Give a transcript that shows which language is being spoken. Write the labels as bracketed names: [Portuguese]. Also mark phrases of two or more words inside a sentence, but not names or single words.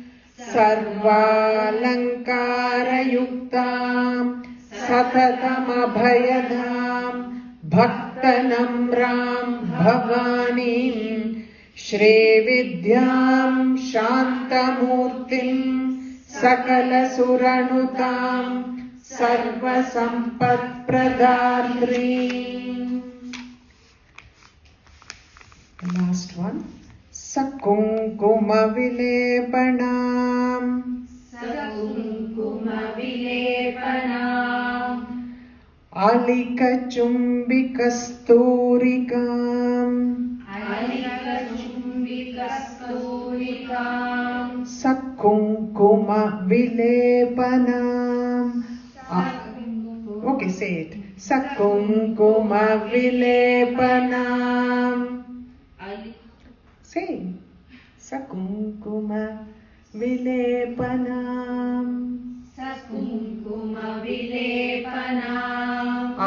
[Sanskrit] Sarvalankara Yuktam Satatam Abhayadham Bhaktanamram Bhavanim Shri Vidyam Shantamurtim Sakala Suranutam Sarva Sampat Pradhatri. [English] The last one. [Sanskrit] Sakunkuma Vilepanam. Sakunkuma Vilepanam. Alika Chumbikasturikam. Alika Chumbikasturikam. Sakunkuma Vilepanam. [English] Okay, say it. [Sanskrit] Sakunkuma Vilepanam. Say, Sakunkuma Vilepanam. Sakunkuma Vilepanam.